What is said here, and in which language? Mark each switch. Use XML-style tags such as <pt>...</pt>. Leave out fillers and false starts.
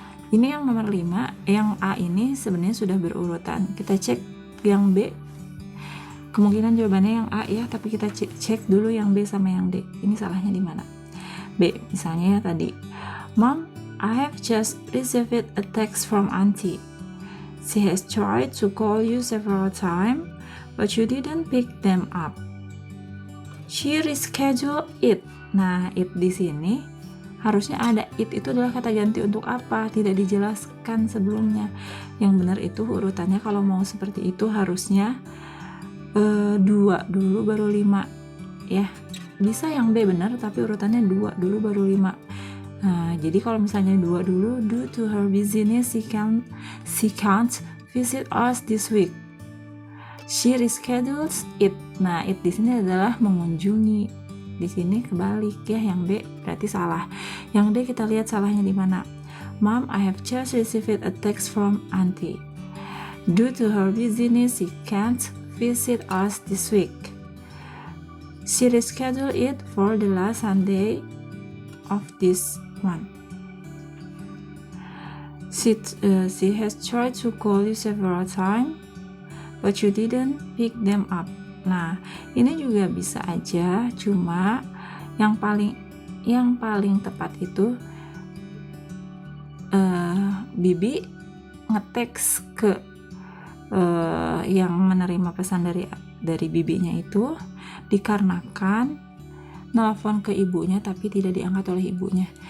<id>Ini yang nomor 5. Yang A ini sebenarnya sudah berurutan. Kita cek yang B. Kemungkinan jawabannya yang A ya, tapi kita cek dulu yang B sama yang D. Ini salahnya di mana? B, misalnya ya tadi,</id> <en>Mom, I have just received a text from Auntie. She has tried to call you several times, but you didn't pick them up. She rescheduled it.</en> <id>Nah, it di sini harusnya ada it, itu adalah kata ganti untuk apa? Tidak dijelaskan sebelumnya. Yang benar itu urutannya kalau mau seperti itu harusnya 2 dulu baru 5 ya. Bisa yang B benar tapi urutannya 2 dulu baru 5. Nah, jadi kalau misalnya 2 dulu,</id> <en>due to her busyness she can't visit us this week. She reschedules it.</en> <id>Nah, it di sini adalah mengunjungi. Di sini kebalik ya, yang B berarti salah. Yang D kita lihat salahnya di mana.</id> <en>Mom, I have just received a text from Auntie. Due to her busyness, she can't visit us this week. She rescheduled it for the last Sunday of this month. She has tried to call you several times, but you didn't pick them up.</en> <id>Nah, ini juga bisa aja, cuma yang paling tepat itu Bibi ngeteks ke yang menerima pesan dari bibinya itu dikarenakan nelfon ke ibunya tapi tidak diangkat oleh ibunya.</id>